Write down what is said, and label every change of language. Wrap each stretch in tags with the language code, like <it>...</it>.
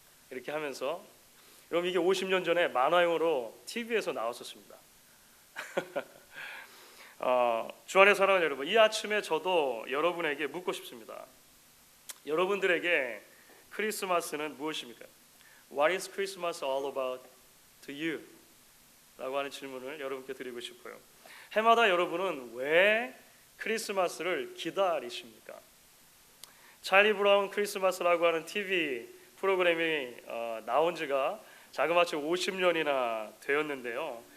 <ko>이렇게 하면서, 여러분 이게 50년 전에 만화용으로 TV에서 나왔었습니다. 주안의 사랑하는 여러분, 이 아침에 저도 여러분에게 묻고 싶습니다. 여러분들에게 크리스마스는 무엇입니까?</ko> <en>What is Christmas all about to you?</en> <ko>라고 하는 질문을 여러분께 드리고 싶어요. 해마다 여러분은 왜 크리스마스를 기다리십니까? 찰리 브라운 크리스마스라고 하는 TV 프로그램이 나온 지가 자그마치 50년이나 되었는데요.</ko>